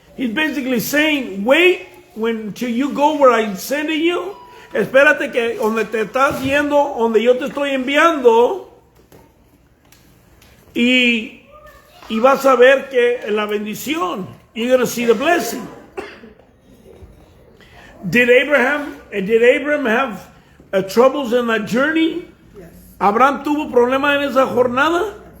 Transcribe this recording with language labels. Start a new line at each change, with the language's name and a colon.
English: He's basically saying, wait till you go where I'm sending you.
Spanish: Espérate que donde te estás yendo, donde yo te estoy enviando, y vas a ver que la bendición,
English: you're going to see the blessing. Did Abraham have troubles in that journey? Yes.
Spanish: ¿Abraham tuvo problemas en esa jornada?